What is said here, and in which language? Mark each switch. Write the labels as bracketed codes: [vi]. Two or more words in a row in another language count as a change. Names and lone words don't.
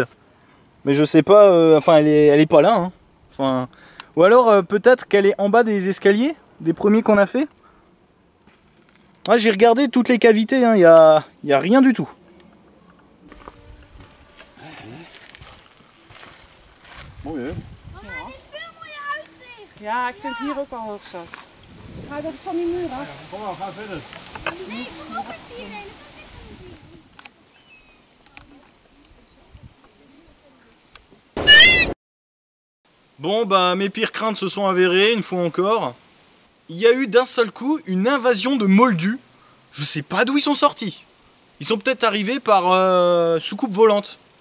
[fr] Mais je sais pas, enfin elle est pas là. Hein. Enfin, ou alors peut-être qu'elle est en bas des escaliers, des premiers qu'on a fait. Ouais, j'ai regardé toutes les cavités, hein, y a rien du tout. [nl] Ja, ik vind het hier ook al hoog zat. Maar dat is van die muur af. Kom maar, ga verder. [fr] Bon, bah mes pires craintes se sont avérées, une fois encore. Il y a eu d'un seul coup une invasion de moldus. Je sais pas d'où ils sont sortis. Ils sont peut-être arrivés par soucoupe volante.